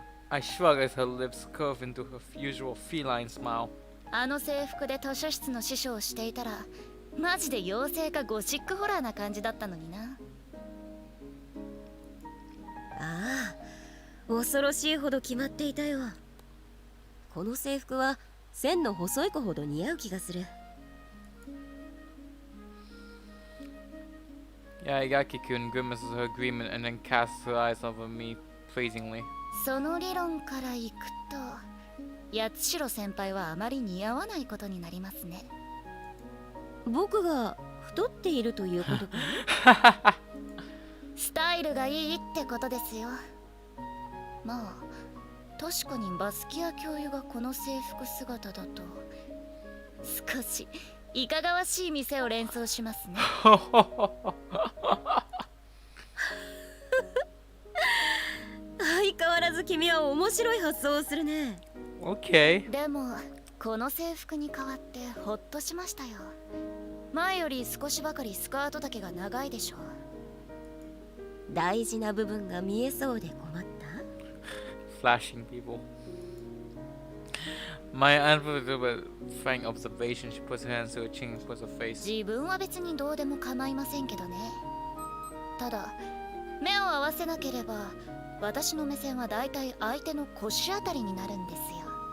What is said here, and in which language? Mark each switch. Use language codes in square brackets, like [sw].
[en] I shrug as her lips curve into her usual feline smile. [ja] あの制服で図書室の師匠をしていたらマジで妖精かゴシックホラーな感じだったのにな。ああ、恐ろしいほど決まっていたよ。この制服は線の細い子ほど似合う気がする。 [en] Yaigaki-kun grimaces her agreement and then casts her eyes over me praisingly. [ja] その理論からいくと八代先輩はあまり似合わないことになりますね。僕が太っているということかな。スタイルがいいってことですよ。まあ確かにバスキア教諭がこの制服姿だと少しいかがわしい店を連想しますね。相変わらず君は面白い発想をするね。 [en] Okay. [ja] でもこの制服に変わってホッとしましたよ。前より少しばかりスカート丈が長いでしょう。大事な部分が見えそうで困った。 [en] Flashing people. My unpredictable frank observation, she puts her hands to her chin and puts her face. [ja] 自分は別にどうでも構いませんけどね。ただ目を合わせなければ私の目線はだいたい相手の腰あたりになるんですよ。